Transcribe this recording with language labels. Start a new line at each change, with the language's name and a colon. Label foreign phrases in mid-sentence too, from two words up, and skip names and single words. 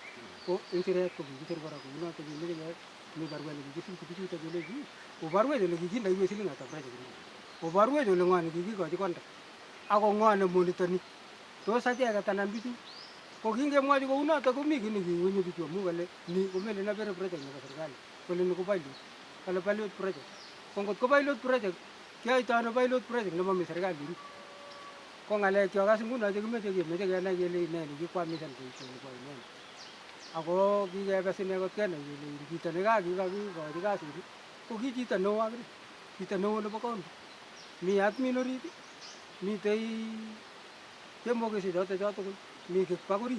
Kalenjin: Ko ing siret ko kikiser kora kounoto kemeche keyai mi barwet nekikisirchi bichuto kelechi obarwech ole kikindeiwech siling ata project ni. Obarwech ole ng'o nekikikochi konda. Ako ng'o nemonitoni. Tos acheket anan bichu. Ko kingemwochi kounoto komi kiy nekiunyi bichu amu kole ni komele napere project nebo serikali. Kole ni ko pilot. Kale
English: pilot project.
Kalenjin: Ko ngot ko
English: pilot project
Kalenjin: kiyoito ano
English: pilot project
Kalenjin: nemomi serikali orit. Ko ng'alekyok as nguno chekimeche kenai kele ne nekikwamishan boisioni bo ineni. Ako kikebes ine kot kenai kele chito nekakikochi kasit ko ki chito neo akine. Chito neo nebo county. Mi admin orit, mitei chemokisi choto tugul, mi kikpak orit.